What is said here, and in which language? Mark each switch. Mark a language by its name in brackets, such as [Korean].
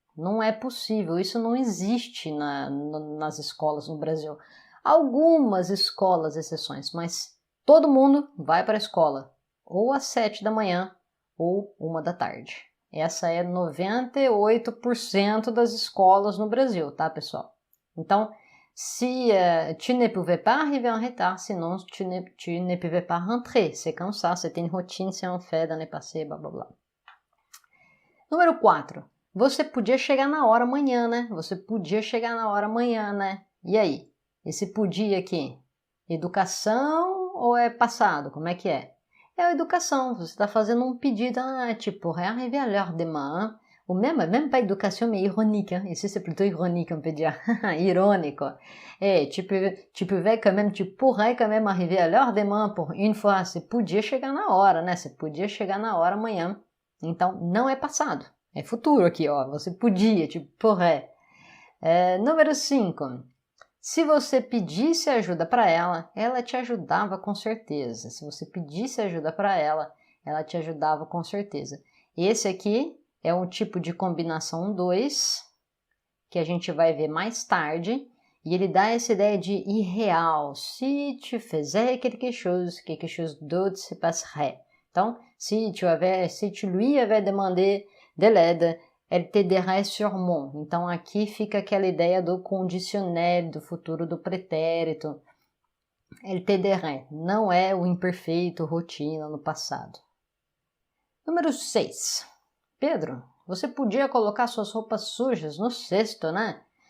[Portuguese] Não é possível, isso não existe nas escolas no Brasil. Algumas escolas, exceções, mas todo mundo vai para a escola ou às 7 da manhã ou 1 da tarde. Essa é 98% das escolas no Brasil, tá, pessoal? [French] Então, si tu ne pouvais pas arriver en retard, sinon tu ne pouvais pas rentrer. C'est comme ça, c'était une routine, c'est un fait dans le passé, blá blá blá. [Portuguese] Número 4. Você podia chegar na hora amanhã, né? Você podia chegar na hora amanhã, né? E aí? Esse podia aqui, educação ou é passado? Como é que é? É a educação, você está fazendo um pedido, [French] tu pourrais arriver à l'heure demain, ou même pas éducation, mais ironique, hein? Ici c'est plutôt ironique, on peut dire, irônico. Tu pourrais quand même arriver à l'heure demain, pour une fois, [Portuguese] você podia chegar na hora, né? Você podia chegar na hora amanhã. Então, não é passado, é futuro aqui, ó, você podia, pourrais. Número 5. Se você pedisse ajuda para ela, ela te ajudava com certeza. Se você pedisse ajuda para ela te ajudava com certeza. Esse aqui é um tipo de combinação 2, que a gente vai ver mais tarde, e ele dá essa ideia de irreal. [French] Si tu faisais quelque chose d'autre se passerait. Então, si tu lui avais demandé de l'aide, elle t'aiderait sûrement. [Portuguese] Então, aqui fica aquela ideia do conditionnel, do futuro do pretérito. [French] Elle t'aiderait. [Portuguese] Não é o imperfeito, rotina no passado. Número 6. Pedro, você podia colocar suas roupas sujas no cesto, né?